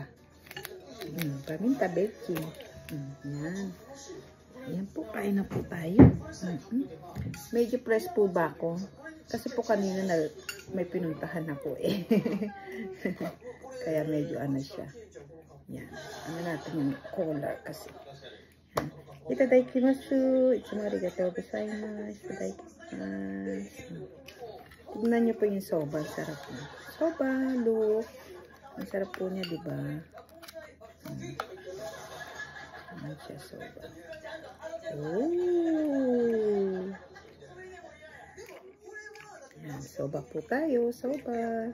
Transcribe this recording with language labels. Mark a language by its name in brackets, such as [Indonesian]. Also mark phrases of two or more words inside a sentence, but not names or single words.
[Filipino] Paminta baking. Yan. Yan po. Kain na po tayo. Medyo press po ba ako? Kasi po kanina may pinuntahan ako eh. Kaya medyo siya. Yan. Natin yung collar kasi. [Japanese] いただきます。いつもありがとうございます. Itadakimasu. [Filipino] Tignan nyo po yung soba. Sarap na. Soba, look. Ang sarap po niya, diba? Ano siya, soba. Oh! Yan, soba po tayo. Soba.